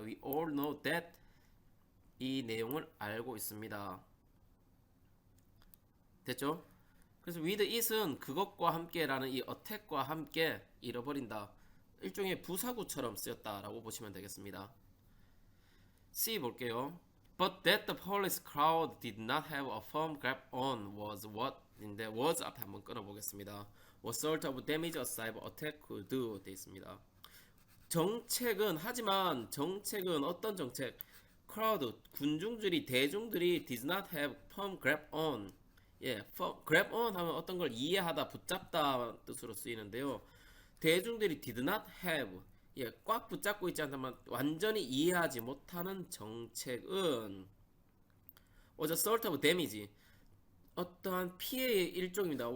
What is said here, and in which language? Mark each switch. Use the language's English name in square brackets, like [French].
[English] We all know that. [Korean] 이 내용을 알고 있습니다. 됐죠? 그래서 with it은 그것과 함께라는 이 attack과 함께 잃어버린다. 일종의 부사구처럼 쓰였다라고 보시면 되겠습니다. C 볼게요. [English] But that the police crowd did not have a firm grip on was what 인데 was 앞에 한번 끊어보겠습니다. What sort of damage a cyber attack could do [Korean] 되어 있습니다. 하지만 정책은 어떤 정책? [English] crowd, [Korean] 대중들이 [English] did not have firm grip on. grab on [Korean] 하면 어떤 걸 이해하다, 붙잡다 뜻으로 쓰이는데요. 대중들이 [English] did not have, [Korean] 꽉 붙잡고 있지 않다면 완전히 이해하지 못하는 정책은 [English] was a sort of damage, [Korean] 어떠한 피해의 일종입니다.